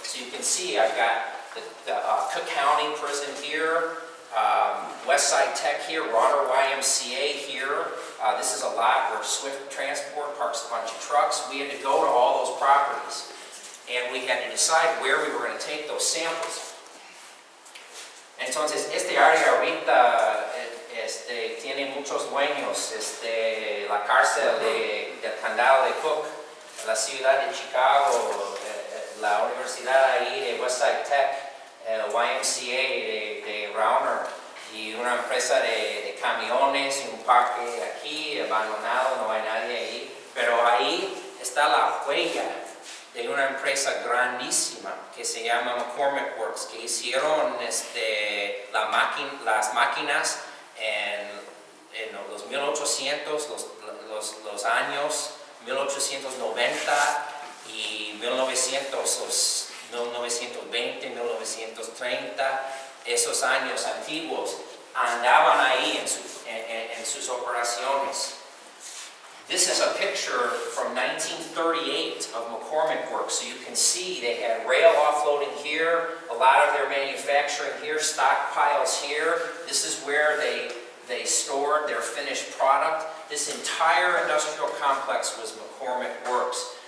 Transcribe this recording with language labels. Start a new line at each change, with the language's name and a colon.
English: So you can see I've got the Cook County Prison here, Westside Tech here, Roush YMCA here. This is a lot where Swift Transport parks a bunch of trucks. We had to go to all those properties, and we had to decide where we were going to take those samples.
Spanish: Entonces, este área ahorita tiene muchos dueños, la cárcel del condado de Cook, la ciudad de Chicago, la universidad ahí de Westside Tech, el YMCA de Roush, y una empresa de camiones y un parque aquí abandonado, no hay nadie ahí, pero ahí está la huella de una empresa grandísima que se llama McCormick Works, que hicieron las máquinas en los 1800, los años 1890 y 1920, 1930, esos años antiguos, andaban ahí en sus operaciones.
English: This is a picture from 1938 of McCormick Works. So you can see they had rail offloading here, a lot of their manufacturing here, stockpiles here. This is where they stored their finished product. This entire industrial complex was McCormick Works.